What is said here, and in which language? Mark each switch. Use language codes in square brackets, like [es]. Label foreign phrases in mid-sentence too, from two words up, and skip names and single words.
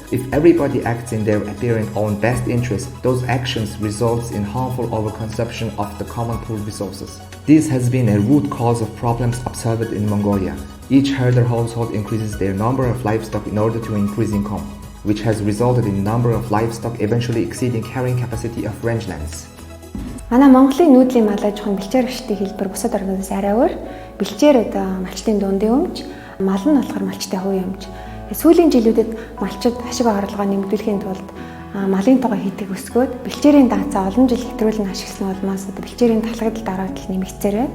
[en] If everybody acts in their apparent own best interest, those actions results in harmful overconsumption of the common pool resources. This has been a root cause of problems observed in Mongolia. Each herder household increases their number of livestock in order to increase income, which has resulted in number of livestock eventually exceeding carrying capacity of rangelands. [mn] Манай Монголын нүүдлийн мал аж ахуйн бэлчээр ашигтын хэлбэр бусад орнуудаас арай өөр. Бэлчээр одоо малчтын дундын өмч, мал нь болохоор малчтын хувийн өмч. Сүүлийн жилүүдэд малчид ашиг орлогоо нэмэгдүүлэхийн тулд малын тугаа хийдэг өсгөөд бэлчээрийн даацаа олон жил хэтрүүлэн ашигласан улмаас одоо бэлчээрийн талхагдал дараалал нэмэгдсээр байна.